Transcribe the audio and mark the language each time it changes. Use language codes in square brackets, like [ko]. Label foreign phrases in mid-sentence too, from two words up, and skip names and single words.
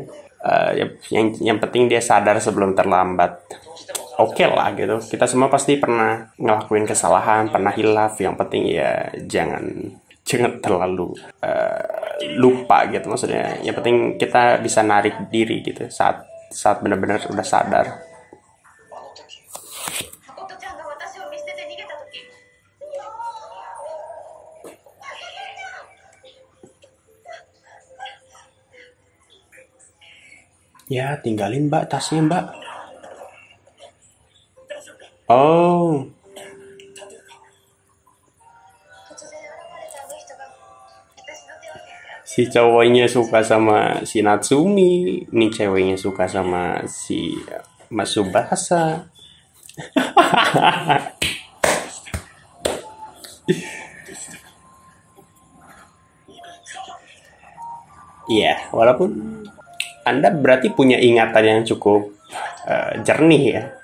[id] Yang penting dia sadar sebelum terlambat. Oke lah gitu. Kita semua pasti pernah ngelakuin kesalahan, pernah hilaf. Yang penting ya jangan jangan terlalu lupa gitu, maksudnya yang penting kita bisa narik diri gitu saat benar-benar udah sadar. [ja] 誠ちゃんが私を見捨てて逃げた時、 [id] Ya tinggalin mbak tasnya mbak. Oh, [ja] 突然現れたあの人が私の手を握って [id] si cowoknya suka sama si Natsumi, ini ceweknya suka sama si Masubasa. Iya, walaupun Anda berarti punya ingatan yang cukup jernih ya.